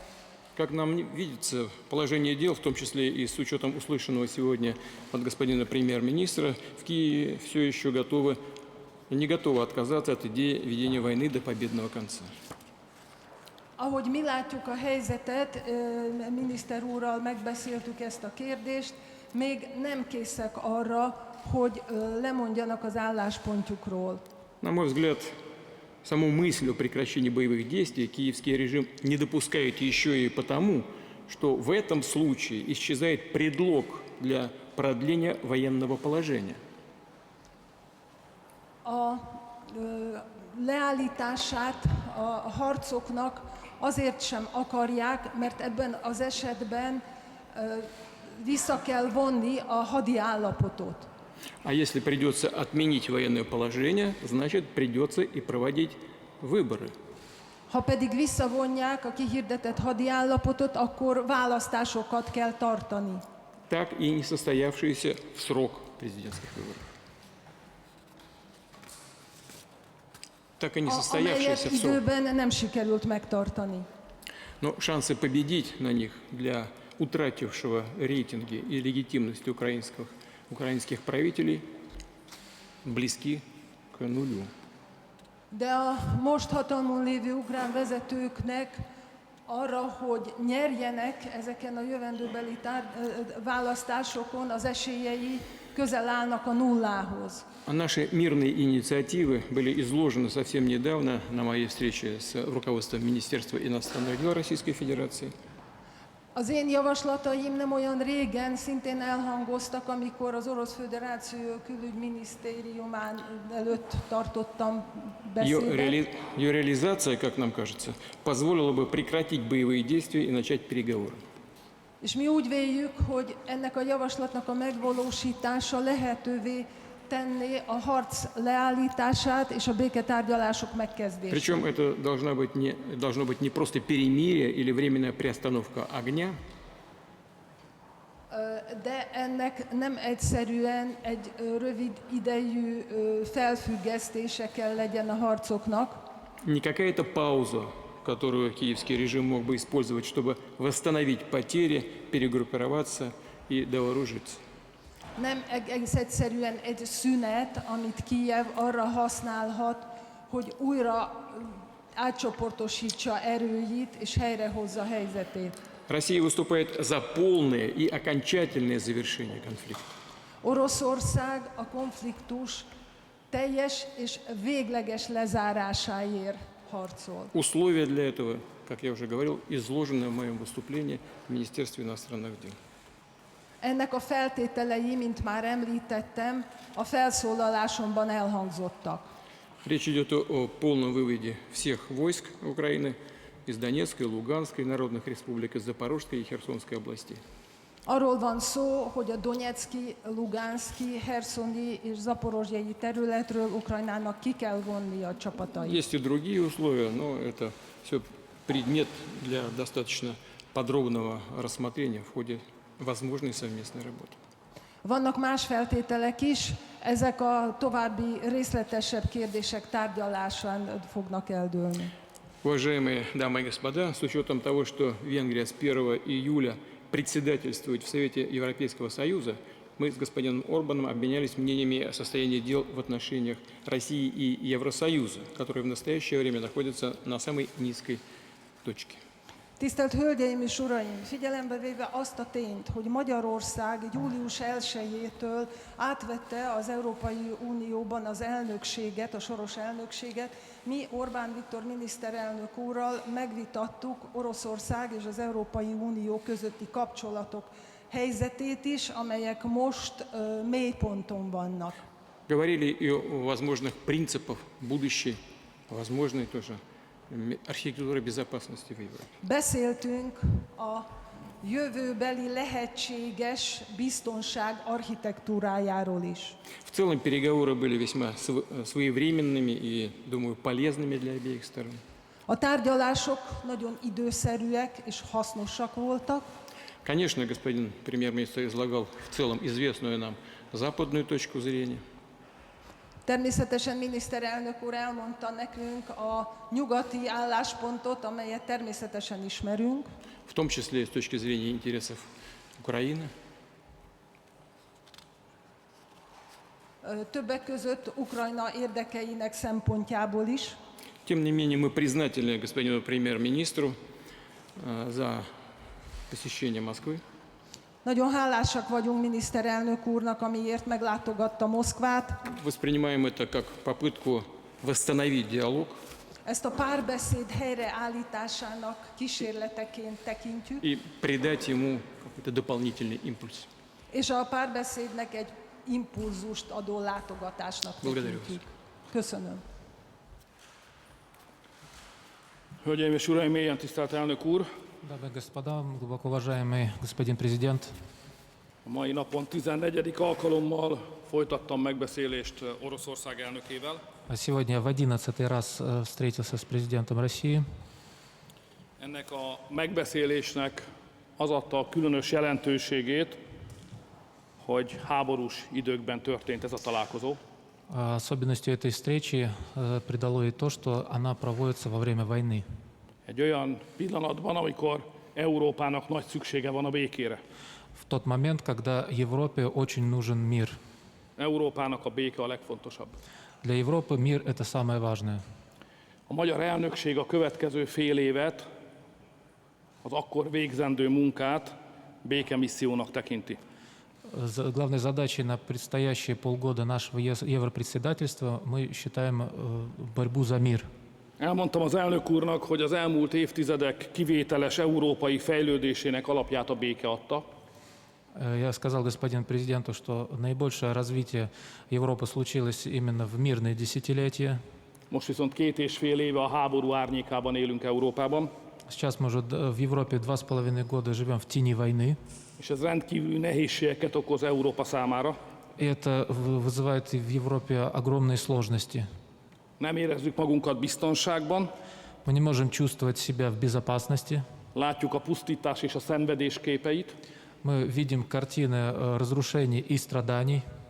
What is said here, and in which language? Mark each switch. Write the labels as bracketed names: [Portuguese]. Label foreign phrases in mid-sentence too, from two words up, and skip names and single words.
[Russian] Как нам видится, положение дел, в том числе и с учетом услышанного сегодня от господина премьер-министра, в Киеве все еще не готовы отказаться от идеи ведения войны до победного конца. [Hungarian] Ahogy mi látjuk a helyzetet, miniszter úrral megbeszéltük ezt a kérdést, még nem készek arra, hogy lemondjanak az álláspontjukról. [Russian] На мой взгляд, саму мысль о прекращении боевых действий киевский режим не допускает еще и потому, что в этом случае исчезает предлог для продления военного положения. [Hungarian] A leállítását a harcoknak azért sem akarják, mert ebben az esetben vissza kell vonni a hadi állapotot. [Russian] А если придется отменить военное положение, значит придется и проводить выборы. [Hungarian] Ha pedig visszavonják a kihirdetett hadi állapotot, akkor választásokat kell tartani. [Russian] Так и не состоявшиеся в срок президентских выборов. Так и не [Hungarian] Amelyet [Russian] состоявшиеся в срок. [Hungarian] időben nem sikerült megtartani. [Russian] Но шансы победить на них для утратившего рейтинги и легитимности украинских правителей близки к нулю. [Hungarian] De a most hatalmon lévő ukrán vezetőknek arra, hogy nyerjenek ezeken a jövendőbeli választásokon, az esélyei közel állnak a nullához. [Russian] А наши мирные инициативы были изложены совсем недавно на моей встрече с руководством Министерства иностранных дел Российской Федерации. [Hungarian] Az én javaslataim nem olyan régen szintén elhangoztak, amikor az Orosz Föderáció külügyminisztériumán előtt tartottam beszédet. [Russian] Ее реализация, как нам кажется, позволила бы прекратить боевые действия и начать переговоры. [Hungarian] És mi úgy véljük, hogy ennek a javaslatnak a megvalósítása lehetővé tenné a harc leállítását és a béketárgyalások megkezdését. [Russian] Причем это должно быть не просто перемирие или временная приостановка огня, [Hungarian] De ennek nem egyszerűen egy rövid idejű felfüggesztése kell legyen a harcoknak, [Russian] не какая-то пауза, которую киевский режим мог бы использовать, чтобы восстановить потери, перегруппироваться и довооружиться. [Hungarian] nem egész egyszerűen egy szünet, amit Kijev arra használhat, hogy újra átcsoportosítsa erőit és helyrehozza helyzetét. [Russian] Россия выступает за полное и окончательное завершение конфликта. [Hungarian] Oroszország a konfliktus teljes és végleges lezárásáért harcol. [Russian] Условия для этого, как я уже говорил, изложены в моем выступлении в Министерстве иностранных дел. [Hungarian] Ennek a feltételei, mint már említettem, a felszólalásomban elhangzottak. [Russian] Речь идет о полном выводе всех войск Украины из Донецкой, Луганской, народных республик, из Запорожской и Херсонской областей. [Hungarian] Arról van szó, hogy a Donetszki, Luganszki, Herszoni és Zaporozsjai területről Ukrajnának ki kell vonni a csapatait. [Russian] Есть и другие условия, но это все предмет для достаточно подробного рассмотрения в ходе возможной совместной работы. [Hungarian] Vannak más feltételek is, ezek a további részletesebb kérdések tárgyalásán fognak eldőlni. [Russian] Уважаемые дамы и господа, с учетом того, что Венгрия с 1 июля председательствует в Совете Европейского Союза, мы с господином Орбаном обменялись мнениями о состоянии дел в отношениях России и Евросоюза, которые в настоящее время находятся на самой nizkai точке. [Hungarian] Tisztelt Hölgyeim és Uraim! Figyelembe véve azt a tényt, hogy Magyarország július 1-től átvette az Európai Unióban az elnökséget, a soros elnökséget, mi Orbán Viktor miniszterelnök úrral megvitattuk Oroszország és az Európai Unió közötti kapcsolatok helyzetét is, amelyek most mélyponton vannak. [Russian] Говорили и о возможных принципах будущей, возможной тоже архитектуры безопасности в Европе. [Hungarian] Beszéltünk a jövőbeli lehetséges biztonság architektúrájáról is. [Russian] В целом переговоры были весьма своевременными и, думаю, полезными для обеих сторон. [Hungarian] A tárgyalások nagyon időszerűek és hasznosak voltak. [Russian] Конечно, господин премьер-министр излагал в целом известную нам западную точку зрения. [Hungarian] Természetesen miniszterelnök úr elmondta nekünk a nyugati álláspontot, amelyet természetesen ismerünk. [Russian] В том числе и с точки зрения интересов Украины. [Hungarian] Többek között Ukrajna érdekeinek szempontjából is. [Russian] Тем не менее, мы признательны господину премьер-министру за посещение Москвы. [Hungarian] Nagyon hálásak vagyunk miniszterelnök úrnak, amiért meglátogatta Moszkvát. [Russian] Воспринимаем это как попытку восстановить диалог [Hungarian] Ezt a párbeszéd helyreállításának kísérleteként tekintjük, [Russian] и придать ему какой-то дополнительный импульс. [Hungarian] és a párbeszédnek egy impulzust adó látogatásnak tekintjük. Köszönöm. Hölgyeim és uraim, mélyen tisztelt elnök úr! [Russian] Дамы и господа, глубоко уважаемый господин президент, [Hungarian] A mai napon 14. alkalommal folytattam megbeszélést Oroszország elnökével. [Russian] сегодня в 11-й раз встретился с президентом России. [Hungarian] Ennek a megbeszélésnek az adta a különös jelentőségét, hogy háborús időkben történt ez a találkozó. [Russian] Особенностью этой встречи придало и то, что она проводится во время войны. [Hungarian] Egy olyan pillanatban, amikor Európának nagy szüksége van a békére. [Russian] В tот момент, когда Европе очень нужен мир. [Hungarian] Európának a béke a legfontosabb. [Russian] Для Европы мир – это самое важное. [Hungarian] A magyar elnökség a következő fél évet, az akkor végzendő munkát békemissziónak tekinti. [Russian] Главной задачей на предстоящие полгода нашего европредседательства мы считаем борьбу за мир. [Hungarian] Elmondtam az elnök úrnak, hogy az elmúlt évtizedek kivételes európai fejlődésének alapját a béke adta. [Russian] Я сказал господину президенту, что наибольшее развитие Европы случилось именно в мирные десятилетия. [Hungarian] Most viszont 2,5 éve a háború árnyékában élünk Európában, [Russian] Сейчас мы уже в Европе 2,5 года живем в тени войны. [Hungarian] és ez rendkívüli nehézségeket okoz Európa számára. [Russian] И это вызывает в Европе огромные сложности. [Hungarian] Nem érezzük magunkat biztonságban, [Russian] Мы не можем чувствовать себя в безопасности. [Hungarian] látjuk a pusztítás és a szenvedés képeit, [Russian] Мы видим kартины разрушений и страданий.